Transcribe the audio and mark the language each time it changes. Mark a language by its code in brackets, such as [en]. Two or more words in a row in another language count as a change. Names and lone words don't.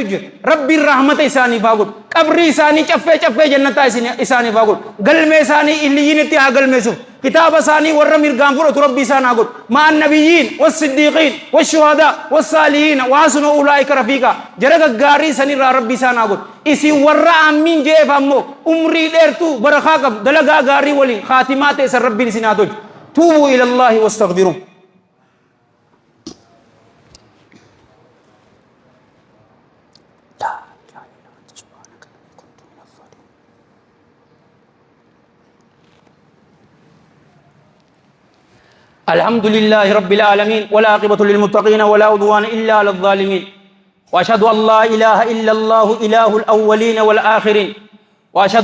[om] jira rabbiin rahmata isaaniif haa godhu qabrii isaanii caffee jannataa isaaniif haa godhu galmee isaanii illiyyiinitti haa galmeessuuf kitaaba isaanii warra mirgaan fudhatu rabbii isaan haa godhu [ar] مع النبيين والصديقين والشهداء والصالحين وحسن أولئك رفيقا [om] jara gaggaarii sanirraa rabbii isaan haa godhu isin warra aammiin jeef ammoo umrii dheertuu barakaa qabu dalagaa gaarii waliin khaatimaa ta'e san rabbiin isin haa tolchu [ar] توبوا إلى الله واستغفروا الحمد لله رب العالمين ولا عاقبة للمتقين ولا عدوان إلا على الظالمين وأشهد أن لا إله إلا الله إله الأولين والآخرين وأشهد